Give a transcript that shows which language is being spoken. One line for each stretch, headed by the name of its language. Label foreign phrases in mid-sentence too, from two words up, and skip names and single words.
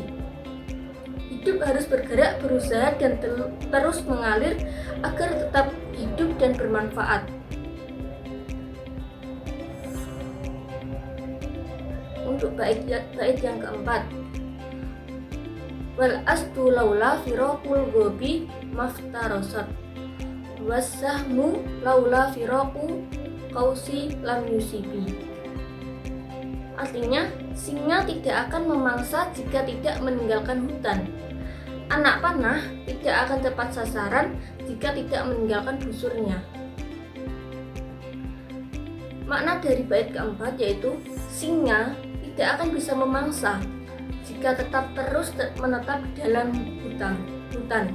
Indonesian: Hidup harus bergerak, berusaha, dan terus mengalir agar tetap hidup dan bermanfaat. Untuk bait yang keempat,
Arabic: والأسد لولا فراق الغاب ما افترست. والسهم لولا فراق القوس لم يصب.
Indonesian: Artinya, singa tidak akan memangsa jika tidak meninggalkan hutan. Anak panah tidak akan tepat sasaran jika tidak meninggalkan busurnya. Makna dari bait keempat yaitu singa tidak akan bisa memangsa jika tetap terus menetap di dalam hutan.